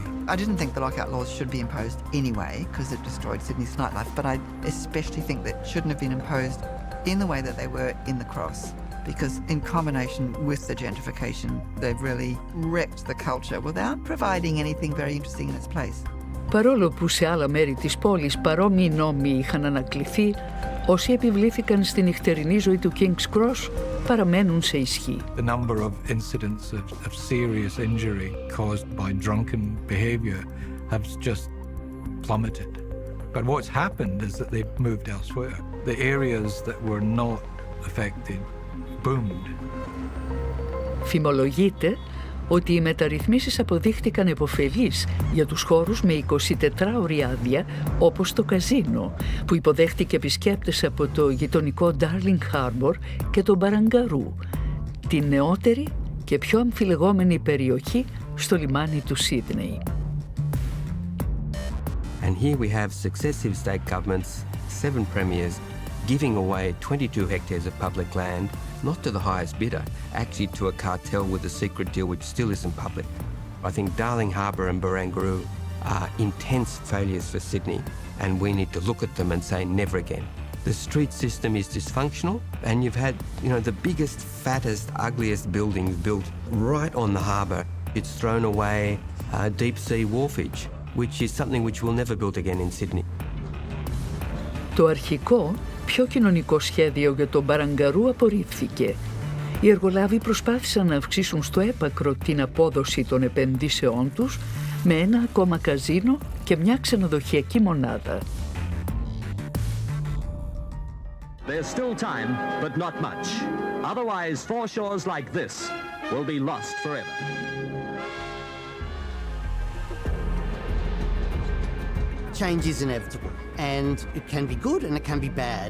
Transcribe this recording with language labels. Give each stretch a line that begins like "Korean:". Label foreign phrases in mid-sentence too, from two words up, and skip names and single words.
English: I didn't think the lockout laws should be imposed anyway because it destroyed Sydney's nightlife, but I especially think that shouldn't have been imposed in the way that they were in the Cross, because in combination with the gentrification, they've really wrecked the culture without providing anything very interesting in its place.
Greek: Παρόλο που σε άλλα μέρη της πόλης παρόμοιοι νόμοι είχαν ανακληθεί, όσοι επιβλήθηκαν στη νυχτερινή ζωή του King's Cross παραμένουν σε ισχύ.
English: The number of incidents of serious injury caused by drunken behavior has just plummeted. But what's happened is that they've moved elsewhere. The areas that were not affected boomed.
Greek: Φημολογείται ότι οι μεταρρυθμίσεις αποδείχτηκαν επωφελείς για τους χώρους με 24ωρη άδεια, όπως το καζίνο, που υποδέχτηκε επισκέπτες από το γειτονικό Darling Harbour και τον Barangaroo, την νεότερη και πιο αμφιλεγόμενη περιοχή στο λιμάνι του Σίδνεϊ.
English: And here we have successive state governments, 7 premiers, giving away 22 hectares of public land, not to the highest bidder, actually to a cartel with a secret deal which still isn't public. I think Darling Harbour and Barangaroo are intense failures for Sydney, and we need to look at them and say never again. The street system is dysfunctional, and you've had, the biggest, fattest, ugliest buildings built right on the harbour. It's thrown away deep sea wharfage, which is something which we'll never build again in Sydney.
Greek: Το αρχικό, πιο κοινωνικό σχέδιο για τον Barangaroo απορρίφθηκε. Οι εργολάβοι προσπάθησαν να αυξήσουν στο έπακρο την απόδοση των επενδύσεών τους με ένα ακόμα καζίνο και μια ξενοδοχειακή μονάδα.
English: There's still time, but not much. Otherwise, foreshores like this will be lost forever. Change is inevitable, and it can be good and it can be bad.